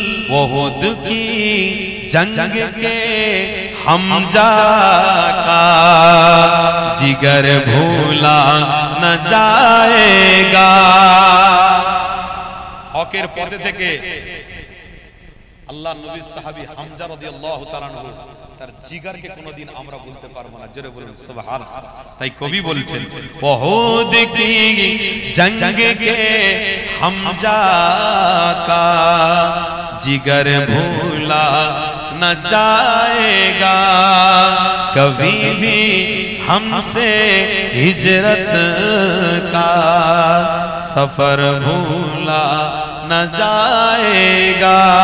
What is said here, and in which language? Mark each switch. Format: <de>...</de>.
<hi>वहुद की जंग के हमजा का जिगर भूला न जाएगा।</hi> <bn>হকের পথে থেকে আল্লাহ নবীর সাহাবী হামজা রাদিয়াল্লাহু তাআলা আনহু তার জিগারকে কোনোদিন আমরা ভুলতে পারবো না। জোরে বলুন সুবহানাল্লাহ। তাই কবি বলছেন</bn> <hi>ওহুদ কি জंग के हमजा का जिगर भूला न जाएगा, कभी भी हमसे हिजरत का सफर भूला न जाएगा।</hi>